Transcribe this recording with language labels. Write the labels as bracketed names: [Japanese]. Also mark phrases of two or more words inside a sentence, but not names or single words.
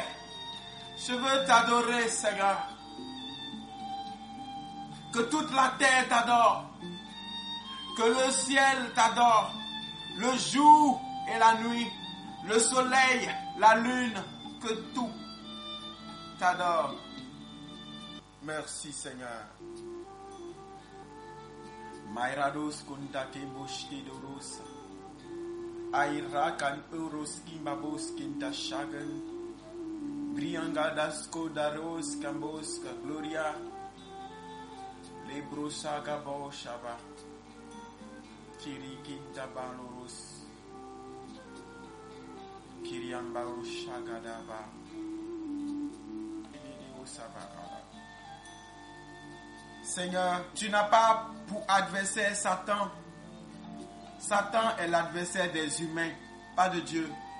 [French] Je veux t'adorer, Seigneur. Que toute la terre t'adore, que le ciel t'adore, le jour et la nuit, le soleil, la lune, que tout t'adore. Merci Seigneur. Mairados kundake boshke doros. Airakan euroski mabos kinta shagan. Brianga dasko daros kamboska gloria. Lebrosaga boshaba. Kirikinta baloros. Seigneur, tu n'as pas pour adversaire Satan. Satan est l'adversaire des humains, pas de Dieu.